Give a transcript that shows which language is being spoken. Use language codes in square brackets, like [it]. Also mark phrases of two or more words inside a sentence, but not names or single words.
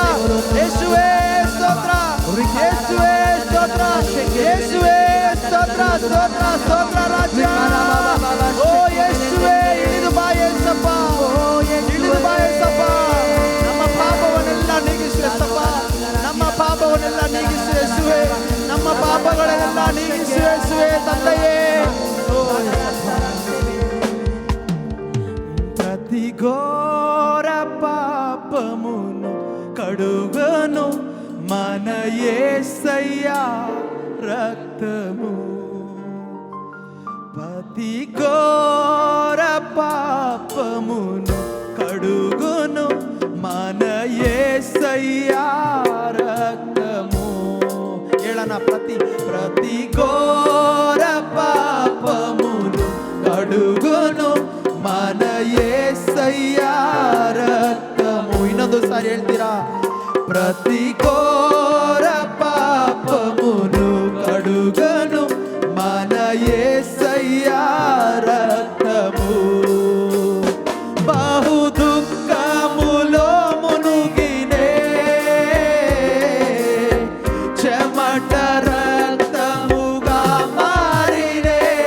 [kn] ಯೇಸುವೇ ಸ್ತೋತ್ರ, ಯೇಸುವೇ ಸ್ತೋತ್ರ, ಯೇಸುವೇ ಸ್ತೋತ್ರ, ಸ್ತೋತ್ರ, ಸ್ತೋತ್ರ ರಾಜ. ಓ ಯೇಸುವೇ, ಇಳಿದು ಬಾ ಯೇಸಪ್ಪ, ಇಳಿದು ಬಾ ಯೇಸಪ್ಪ. ನಮ್ಮ ಪಾಪವನ್ನೆಲ್ಲ ನೀಗಿಸು ಯೇಸಪ್ಪ, ನಮ್ಮ ಪಾಪವನ್ನೆಲ್ಲ ನೀಗಿಸು ಯೇಸುವೇ, ನಮ್ಮ ಪಾಪಗಳನ್ನೆಲ್ಲ ನೀಗಿಸು ಯೇಸುವೇ ತಂದೆಯೇ. [te] ప్రతి ఘోర పాపమును కడుగను మన యేసయ్య రక్తము. ప్రతి ఘోర పాపమును కడుగును మన యేసయ్య రక్తము. [kn] ಹೇಳೋಣ. [te] ప్రతి ఘోర పాపమును కడుగును మన యేసయ్య రక్తము. [kn] ಇನ್ನೊಂದು ಸಾರಿ ಹೇಳ್ತೀರಾ? [te] ప్రతి ఘోర పాపమును కడుగను మన యేసయ్య రక్తము. బహు దుఃఖములో మునిగినే చెమట రక్తముగా మారినే.